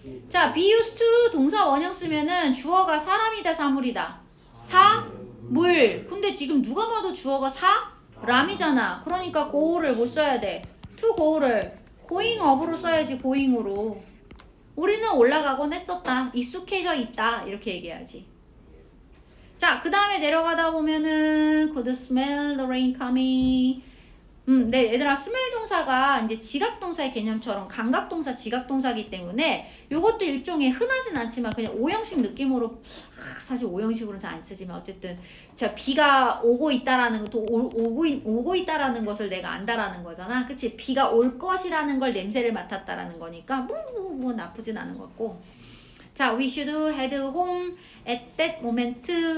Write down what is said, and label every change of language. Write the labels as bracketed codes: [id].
[ko] 자, be used to 동사 원형 쓰면은 주어가 사람이다 사물이다. 사물. 근데 지금 누가 봐도 주어가 사람이잖아. 그러니까 go를 못 써야 돼. to go를 going up 으로 써야지. going으로. 우리는 올라가곤 했었다. 익숙해져 있다. 이렇게 얘기해야지. 자, 그 다음에 내려가다 보면은 could smell the rain coming. 네, 얘들아, smell 동사가 이제 지각동사의 개념처럼 감각동사, 지각동사이기 때문에 요것도 일종의 흔하진 않지만 그냥 오형식 느낌으로 사실 오형식으로는 잘 안 쓰지만 어쨌든 자 비가 오고 있다라는 것도 오고 있다라는 것을 내가 안다라는 거잖아. 그치? 비가 올 것이라는 걸 냄새를 맡았다라는 거니까 뭐 나쁘진 않은 것 같고. [en] 자, we should head home at that moment.